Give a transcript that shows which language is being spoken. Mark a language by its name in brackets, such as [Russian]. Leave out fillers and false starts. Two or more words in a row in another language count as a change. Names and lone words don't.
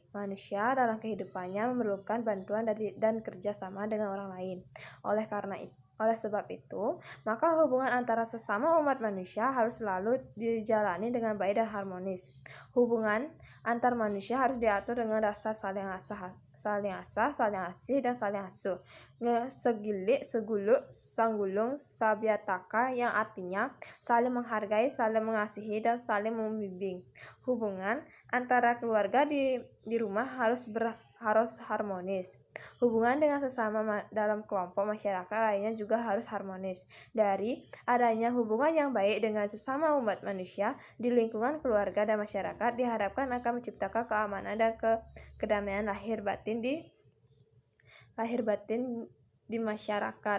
[Indonesian] Manusia dalam kehidupannya memerlukan bantuan dan kerjasama dengan orang lain. Oleh sebab itu, maka hubungan antara sesama umat manusia harus selalu dijalani dengan baik dan harmonis. Hubungan antar manusia harus diatur dengan dasar saling asah, saling asih, dan saling asuh. [Balinese] Segilik, seguluk, sanggulung, sabiataka, [Indonesian] yang artinya saling menghargai, saling mengasihi, dan saling membimbing. Hubungan antara keluarga di rumah harus harmonis. Hubungan dengan sesama dalam kelompok masyarakat lainnya juga harus harmonis. Dari adanya hubungan yang baik dengan sesama umat manusia di lingkungan keluarga dan masyarakat diharapkan akan menciptakan keamanan dan kedamaian lahir batin di masyarakat.